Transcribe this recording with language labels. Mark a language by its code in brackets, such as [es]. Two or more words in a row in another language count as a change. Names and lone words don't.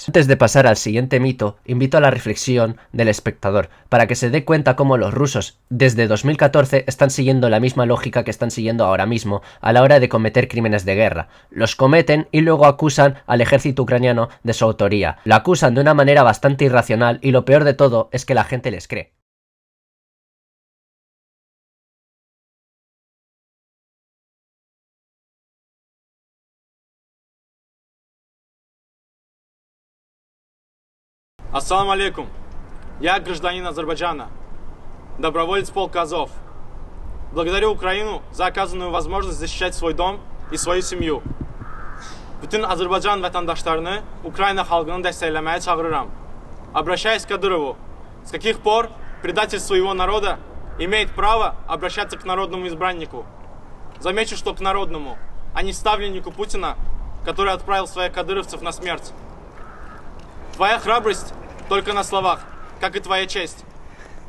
[es] Antes de pasar al siguiente mito, invito a la reflexión del espectador, para que se dé cuenta cómo los rusos desde 2014 están siguiendo la misma lógica que están siguiendo ahora mismo a la hora de cometer crímenes de guerra. Los cometen y luego acusan al ejército ucraniano de su autoría. Lo acusan de una manera bastante irracional y lo peor de todo es que la gente les cree. [ru] Ассаламу алейкум. Я гражданин Азербайджана, доброволец полка Азов. Благодарю Украину за оказанную возможность защищать свой дом и свою семью. [az] Bütün Azərbaycan vətəndaşlarını Украина xalqını dəstəkləməyə çağırıram. [ru] Обращаясь к Кадырову, с каких пор предательство его народа имеет право обращаться к народному избраннику? Замечу, что к народному, а не ставленнику Путина, который отправил своих кадыровцев на смерть. Твоя храбрость только на словах, как и твоя честь.